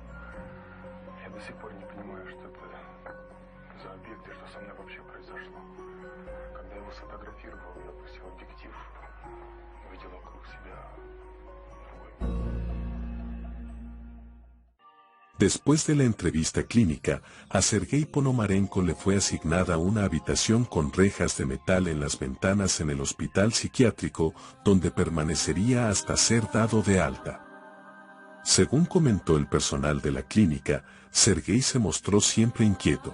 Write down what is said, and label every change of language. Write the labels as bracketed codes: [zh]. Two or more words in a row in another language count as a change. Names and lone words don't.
[ru] Я до сих пор не понимаю, что это за объект и что со мной вообще произошло. Когда я его сфотографировал, я опустил объектив, увидел вокруг себя другой. [es] Después de la entrevista clínica, a Sergei Ponomarenko le fue asignada una habitación con rejas de metal en las ventanas en el hospital psiquiátrico, donde permanecería hasta ser dado de alta. Según comentó el personal de la clínica, Sergei se mostró siempre inquieto.